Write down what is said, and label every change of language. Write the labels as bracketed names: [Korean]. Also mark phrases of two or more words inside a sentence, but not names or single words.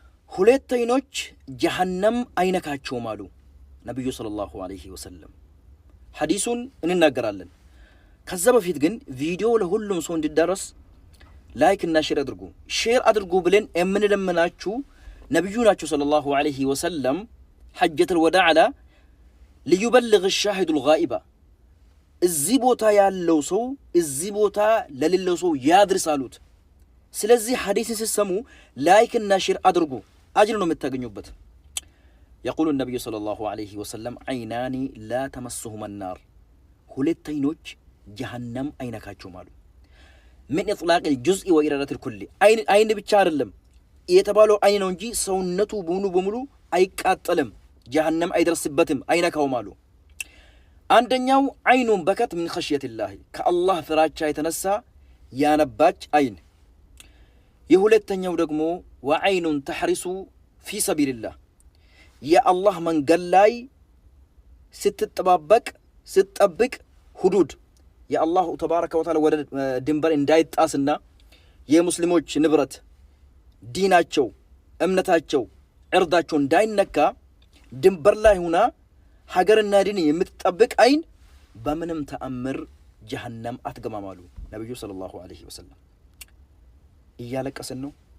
[Amharic] ሁለት አይኖች ጀሃነም አይነካቸውም አሉ ነብዩ [Arabic] صلى الله عليه وسلم። [Amharic] ሐዲሱን እንናገራለን። ከዛ በፊት ግን ቪዲዮ ለሁሉም ሰው እንዲዳረስ ላይክ እና ሼር አድርጉ ብለን የምንለምናችሁ ነብዩ ናቸው ሰለላሁ [Arabic] عليه وسلم [Amharic] ሐጀቱል ወዳዕ [Arabic] لا ليبلغ الشاهد الغائب [Amharic] እዚህ ቦታ ያለው ሰው እዚህ ቦታ ለሌለው ሰው ያድርስ አሉት። ስለዚህ ሐዲስን ሲሰሙ ላይክ እና ሼር አድርጉ፣ አጅር ነው የምታገኙበት። [Arabic] يقول النبي صلى الله عليه وسلم عينان لا تمسهما النار [Amharic] ሁለት አይኖች ጀሃነም አይነካቸውም አሉ። [Arabic] من اطلاق الجزء واراده الكل [Amharic] አይን ብቻ አይደለም የተባለው አይን ነው እንጂ ሰውነቱ በሙሉ አይቃጠልም፣ ጀሃነም አይደርስበትም፣ አይነካውም አሉ። አንደኛው አይኑን በከት [Arabic] من خشيه الله [Amharic] ከአላህ ፍራቻ የተነሳ ያነባች አይን። የሁለተኛው ደግሞ [Arabic] وعين تحرس في سبيل الله [Amharic] የአላህ መንገድ ላይ ስትጠብቅ ሁዱድ የአላሁ [Arabic] تبارك وتعالى [Amharic] ወደ ድንበር እንዳይጣስና የሙስሊሞች ንብረት፣ ዲናቸው፣ እምነታቸው፣ ዕርዳቸው እንዳይነካ ድንበር ላይ ሆና ሀገርና ዲን የምትጠብቅ አይን በምንም ተአምር ጀሃነም አትገባም አሉ ነብዩ [Arabic] صلى الله عليه وسلم። [Amharic] እያለቀስን ነው።